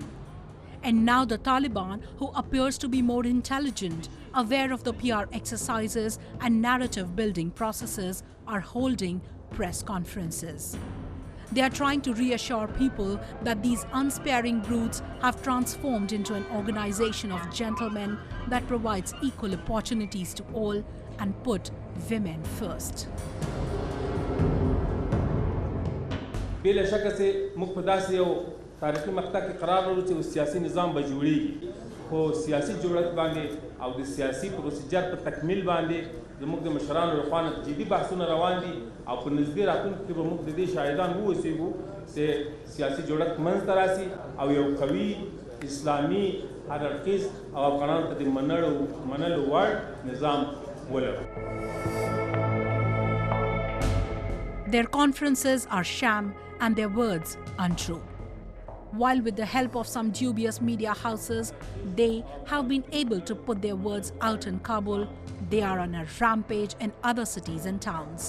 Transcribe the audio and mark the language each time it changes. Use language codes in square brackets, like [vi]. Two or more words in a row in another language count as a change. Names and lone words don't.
[en] And now the Taliban, who appears to be more intelligent, aware of the PR exercises and narrative-building processes, are holding press conferences. They are trying to reassure people that these unsparing brutes have transformed into an organization of gentlemen that provides equal opportunities to all and put women first. [ps] تاریخي مقطع کې قرار لرو چې سیاسي نظام به جوړیږي خو سیاسي جوړښت باندې او د سیاسي پروسیجر په تکمیل باندې زموږ د مشرانو لخوا جدي بحثونه روان دي او په نږدې راتلونکي کې به موږ د دې شاهدان واوسېږو چې سیاسي جوړښت منځته راسي او یو قوي اسلامي هر اړخیز او افغانانو ته د منلو وړ نظام ولرو. [en] Their conferences are sham and their words untrue. While with the help of some dubious media houses, they have been able to put their words out in Kabul, they are on a rampage in other cities and towns.